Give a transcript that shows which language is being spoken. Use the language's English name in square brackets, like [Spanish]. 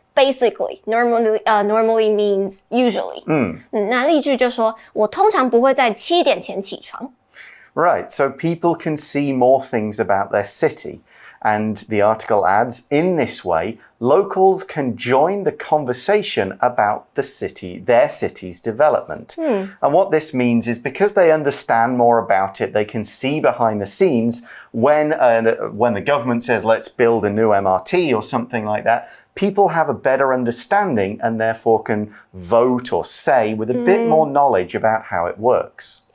[English] Basically, normally means usually. [Chinese] 那例句就说我通常不会在7点前起床。 [English] Right, so people can see more things about their city. And the article adds, in this way, locals can join the conversation about the city, their city's development. And what this means is because they understand more about it, they can see behind the scenes when the government says, let's build a new MRT or something like that, people have a better understanding and therefore can vote or say with a bit more knowledge about how it works.